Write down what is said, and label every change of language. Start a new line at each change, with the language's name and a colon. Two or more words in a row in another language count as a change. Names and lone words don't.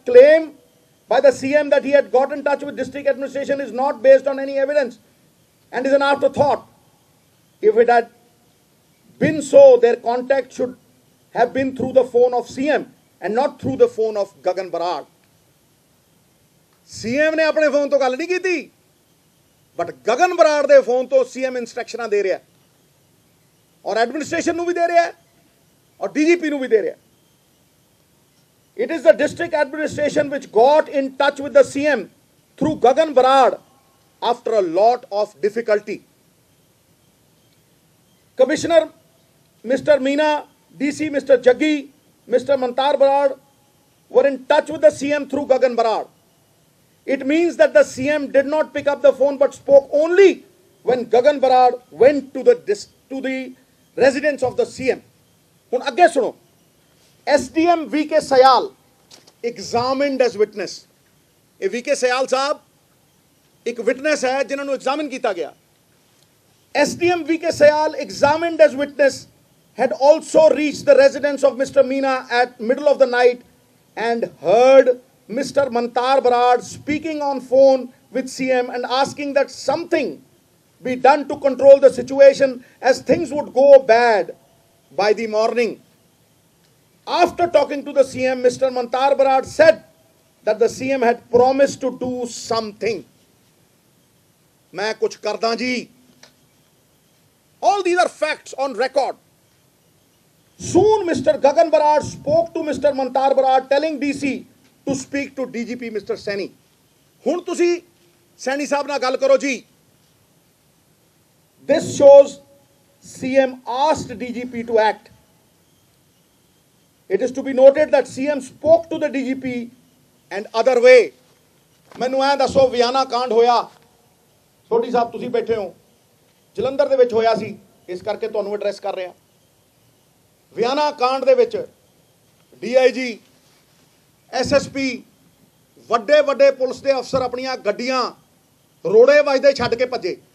English: Claim by the CM that he had got in touch with district administration is not based on any evidence and is an afterthought. If it had been so, their contact should have been through the phone of CM and not through the phone of Gagan Barad.
Punjabi: CM ਨੇ ਅਪਣੇ ਫੋਨ ਤੋ ਗਲ ਨਹੀਂ ਕੀ ਥੀ, ਬਟ ਗਗਨ ਬਰਾੜ ਦੇ ਫੋਨ ਤੋ CM ਇੰਸਟ੍ਰਕਸ਼ਨਾਂ ਦੇ ਰਿਹਾ ਹੈ ਔਰ ਐਡਮਿਨਿਸਟ੍ਰੇਸ਼ਨ ਨੂੰ ਭੀ ਦੇ ਰਿਹਾ ਹੈ ਔਰ DGP ਨੂੰ ਭੀ ਦੇ ਰਿਹਾ ਹੈ।
English: It is the district administration which got in touch with the CM through Gagan Barad after a lot of difficulty. Commissioner Mr. Meena, DC Mr. Jaggi, Mr. Mantar Barad were in touch with the CM through Gagan Barad. It means that the CM did not pick up the phone but spoke only when Gagan Barad went to the residence of the CM.
Punjabi: ਹੁਣ ਅੱਗੇ ਸੁਣੋ.
English: SDM VK Sayal examined as witness.
Hindi: ये VK Sayal साहब एक witness है जिन्होंने examine किया गया.
English: SDM VK Sayal, examined as witness, had also reached the residence of Mr. Meena at middle of the night and heard Mr. Mantar Barad speaking on phone with CM and asking that something be done to control the situation as things would go bad by the morning. After talking to the CM, Mr. Mantar Barad said that the CM had promised to do something.
Punjabi: ਮੈਂ ਕੁਝ ਕਰਦਾ ਜੀ.
English: All these are facts on record. Soon Mr. Gagan Barad spoke to Mr. Mantar Barad telling DC to speak to DGP Mr. Saini.
Punjabi: ਹੁਣ ਤੁਸੀਂ ਸੈਣੀ ਸਾਹਿਬ ਨਾਲ ਗੱਲ ਕਰੋ ਜੀ.
English: This shows CM asked DGP to act. It is to be noted that CM spoke to the DGP and other way.
Punjabi: ਮੈਨੂੰ ਐਂ ਦੱਸੋ, ਵਿਆਨਾ ਕਾਂਡ ਹੋਇਆ, ਸੋਢੀ ਸਾਹਿਬ ਤੁਸੀਂ ਬੈਠੇ ਹੋ, ਜਲੰਧਰ ਦੇ ਵਿੱਚ ਹੋਇਆ ਸੀ, ਇਸ ਕਰਕੇ ਤੁਹਾਨੂੰ ਐਡਰੈਸ ਕਰ ਰਿਹਾ। ਵਿਆਨਾ ਕਾਂਡ ਦੇ ਵਿੱਚ DIG, SSP, ਵੱਡੇ ਵੱਡੇ ਪੁਲਿਸ ਦੇ ਅਫਸਰ ਆਪਣੀਆਂ ਗੱਡੀਆਂ ਰੋੜੇ ਵੱਜਦੇ ਛੱਡ ਕੇ ਭੱਜੇ।